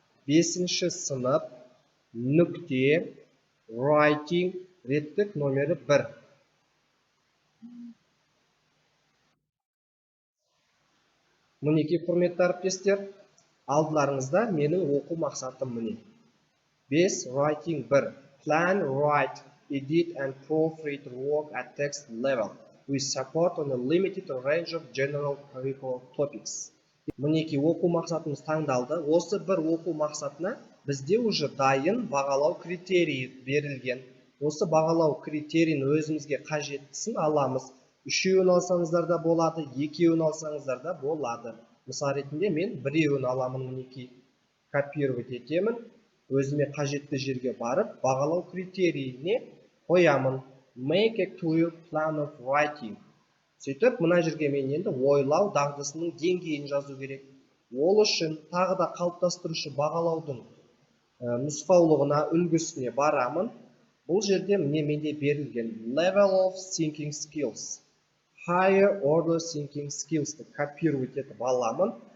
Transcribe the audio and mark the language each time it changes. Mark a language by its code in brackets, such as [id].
[kk] 5-ші сынып нүкте writing реттік номері 1. Мінекей құрметті әріптестер, алдыларыңызда менің оқу мақсатым міне. [en] 5 writing 1. Plan, write, edit and proofread work at text level. with support on a limited range of general curricular topics. [kk] Мінекей оқу мақсатымыз таңдалды. Осы бір оқу мақсатына бізде уже дайын бағалау критерийі берілген. Осы бағалау критерийін өзімізге қажеттісін аламыз. 3-еуін алсаңыздар да болады, 2-еуін алсаңыздар да болады. Мысал ретінде мен 1-еуін аламын, мінекей. Копировать етемін. Өзіме қажетті жерге барып, бағалау критерийіне қоямын. [en] Make a clear plan of writing. [kk] Сөйтіп, мына жерге мен енді ойлау дағдысының деңгейін жазу керек. Ол үшін тағы да қалыптастырушы бағалаудың нұсқаулығына, үлгісіне барамын. Бұл жерде менде берілген [en] level of thinking skills, [kk] higher order thinking skills'ты копировать етіп аламын.